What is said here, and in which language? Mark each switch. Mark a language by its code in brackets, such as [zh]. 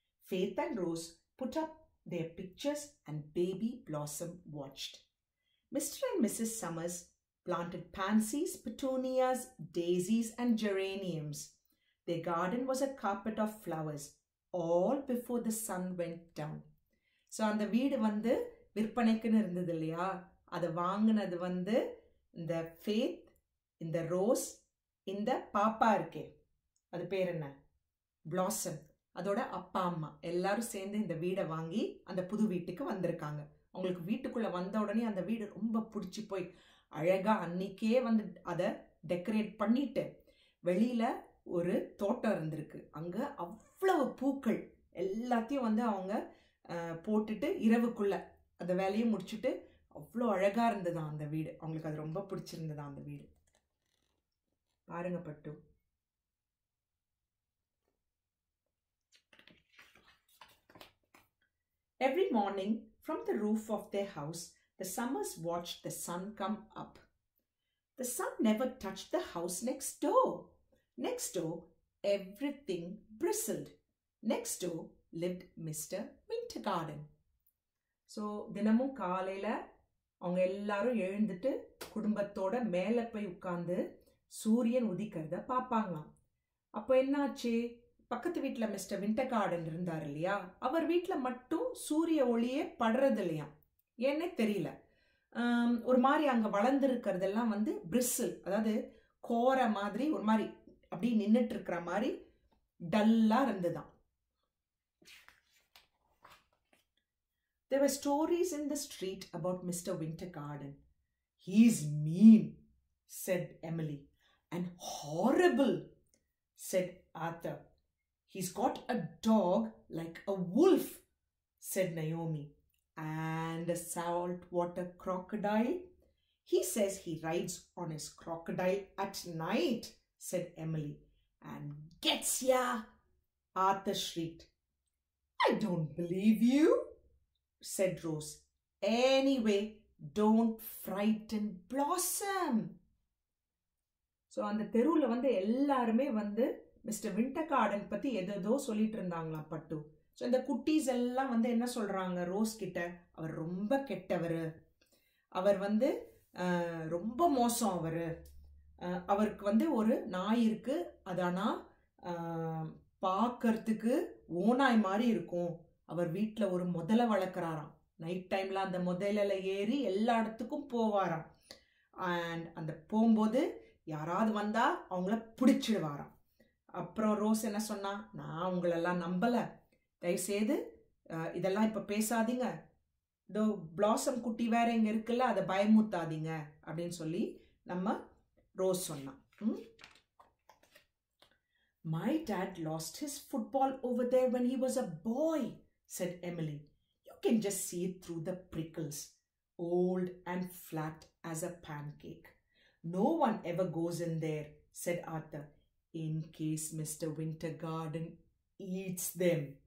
[en] Faith and Rose put up their pictures and baby Blossom watched. Mr. and Mrs. Summers planted pansies, petunias, daisies and geraniums. Their garden was a carpet of flowers, all before the sun went down. [ta] So அந்த வீடு வந்து விற்பனைக்குன்னு இருந்தது இல்லையா, அதை வாங்கினது வந்து இந்த faith, இந்த ரோஸ், இந்த பாப்பா இருக்கே அது பேர் என்ன, பிளாசம், அதோட அப்பா அம்மா எல்லாரும் சேர்ந்து இந்த வீடை வாங்கி அந்த புது வீட்டுக்கு வந்திருக்காங்க. அவங்களுக்கு வீட்டுக்குள்ள வந்த உடனே அந்த வீடு ரொம்ப பிடிச்சி போய் அழகா அன்னைக்கே வந்து அதை டெக்கரேட் பண்ணிட்டு வெளியில ஒரு தோட்டம் இருந்திருக்கு. அங்க அவ்வளவு பூக்கள் எல்லாத்தையும் வந்து அவங்க போட்டுட்டு இரவுக்குள்ள அந்த வேலையை முடிச்சுட்டு அவ்வளோ அழகா இருந்ததான் அந்த வீடு. அவங்களுக்கு அது ரொம்ப பிடிச்சிருந்ததா அந்த வீடு. பாருங்க பட்டு. [en] Every morning, from the roof of their house, the Summers watched the sun come up. The sun never touched the house next door. Next door, everything bristled. Next door lived Mr. Wintergarten. [ta] So, தினமும் காலையில அவங்க எல்லாரும் எழுந்துட்டு குடும்பத்தோட மேலே போய் உட்கார்ந்து சூரியன் உதிக்கிறத பார்ப்பாங்களாம். அப்போ என்னாச்சு, பக்கத்து வீட்டில் மிஸ்டர் விண்டர்கார்டன் இருந்தார் இல்லையா, அவர் வீட்டில் மட்டும் சூரிய ஒளியே படுறது இல்லையா, ஏன்னே தெரியல. ஒரு மாதிரி அங்கே வளர்ந்துருக்கிறதெல்லாம் வந்து பிரிசில், அதாவது கோர மாதிரி ஒரு மாதிரி அப்படி நின்றுட்டு இருக்கிற மாதிரி டல்லாக இருந்துதான். [en] There were stories in the street about Mr. Wintergarten. He's mean, said Emily. And horrible, said Arthur. He's got a dog like a wolf, said Naomi. And a saltwater crocodile. He says he rides on his crocodile at night, said Emily. And gets ya, Arthur shrieked. I don't believe you, said Rose. Anyway, don't frighten Blossom. [ta] So அந்த தெருவில் வந்து எல்லாருமே வந்து mister விண்டர்கார்டன் பற்றி எதோ சொல்லிட்டு இருந்தாங்களாம் பட்டு. ஸோ இந்த குட்டீஸ் எல்லாம் வந்து என்ன சொல்கிறாங்க ரோஸ் கிட்ட, அவர் ரொம்ப கெட்டவர், அவர் வந்து ரொம்ப மோசம், அவருக்கு வந்து ஒரு நாய் இருக்கு, அது ஆனால் பார்க்கறதுக்கு ஓநாய் மாதிரி இருக்கும், அவர் வீட்டில் ஒரு முதலை வளர்க்குறாராம், நைட் டைமில் அந்த முதலில் ஏறி எல்லா இடத்துக்கும் போவாராம், அண்ட் அந்த போகும்போது யாராவது வந்தா அவங்கள பிடிச்சிடுவாராம். அப்புறம் ரோஸ் என்ன சொன்னா, நான் உங்களெல்லாம் நம்பல, தயவுசெய்து இதெல்லாம் இப்ப பேசாதீங்க, இதோ பிளாசம் குட்டி வேற இங்க இருக்குல்ல, அதை பயமுத்தாதீங்க அப்படின்னு சொல்லி நம்ம ரோஸ் சொன்னா. [en] My dad lost his football over there when he was a boy, said Emily. You can just see it through the prickles, old and flat as a pancake. No one ever goes in there, said Arthur, in case Mr. Wintergarten eats them.